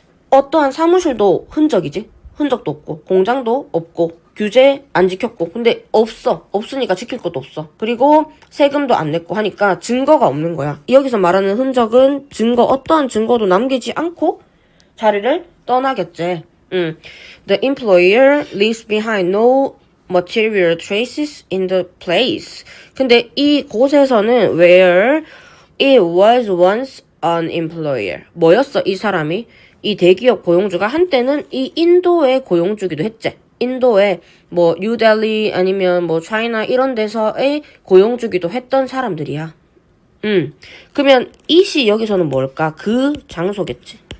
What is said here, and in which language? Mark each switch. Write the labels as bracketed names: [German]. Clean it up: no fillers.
[Korean] 어떠한 사무실도 흔적이지. 흔적도 없고 공장도 없고 규제 안 지켰고 근데 없으니까 지킬 것도 없어. 그리고 세금도 안 냈고 하니까 증거가 없는 거야. 여기서 말하는 흔적은 어떠한 증거도 남기지 않고 자리를 떠나겠지. [English] The employer leaves behind no material traces in the place. [Korean] 근데 이 곳에서는 [English] where it was once an employer. [Korean] 뭐였어 이 사람이? 이 대기업 고용주가 한때는 이 인도의 고용주기도 했지. 인도의 뭐 뉴델리 아니면 뭐 차이나 이런 데서의 고용주기도 했던 사람들이야. 그러면 이시 여기서는 뭘까? 그 장소겠지.